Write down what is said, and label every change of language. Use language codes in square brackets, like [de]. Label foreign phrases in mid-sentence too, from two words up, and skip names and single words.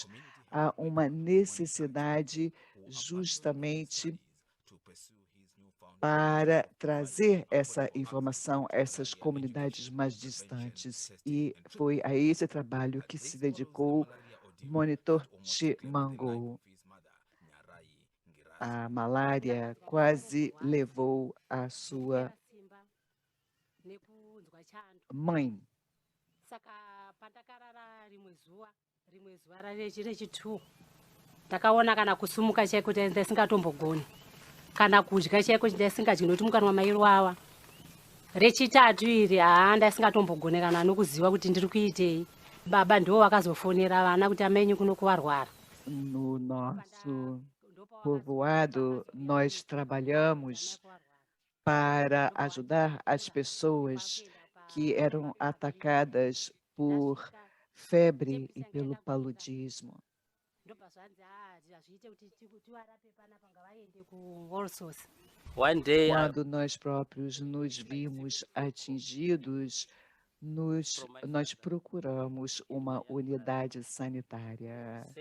[pt] Há uma necessidade justamente para trazer essa informação a essas comunidades mais distantes. E foi a esse trabalho que se dedicou o monitor Chimango. A malária quase levou a sua mãe. [sn] Ndakaona kana kusumuka chaiko ndisingatombogoni kana kudya chaiko ndisingadyi nokuti mukanwa maiwawa. Rechitatu iri ndasingatombogoni kana nokuziva kuti ndiri kuitei. Baba ndiwo wakazofonera vana kuti amai kuno kuvarwara. [pt] No nosso povoado, nós trabalhamos para ajudar as pessoas que eram atacadas por febre e pelo paludismo. Quando nós próprios nos vimos atingidos, nós procuramos uma unidade sanitária.